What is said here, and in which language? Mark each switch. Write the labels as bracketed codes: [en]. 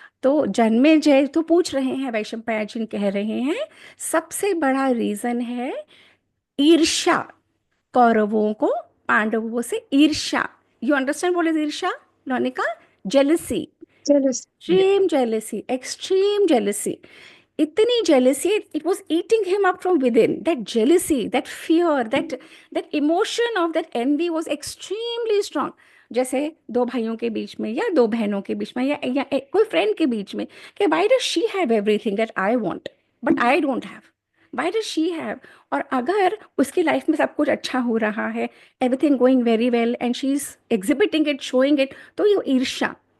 [hi] तो जन्मेजय तो पूछ रहे हैं, वैशंपायन जी कह रहे हैं सबसे बड़ा रीजन है ईर्ष्या। कौरवों को पांडवों से ईर्ष्या। [en] you understand what is [hi] ईर्ष्या, लोनिका? [en] Jealousy, extreme jealousy, extreme jealousy. [hi] इतनी [en] Jealousy, it was eating him up from within. That jealousy, that fear, that emotion of that envy was extremely strong। [hi] जैसे दो भाइयों के बीच में, या दो बहनों के बीच में, या कोई फ्रेंड के बीच में, कि [en] why does she have everything that I want but I don't have? Why does she have? [hi] और अगर उसकी लाइफ में सब कुछ अच्छा हो रहा है, [en] everything going very well and she's exhibiting it, showing it, [hi] तो ये ईर्ष्या।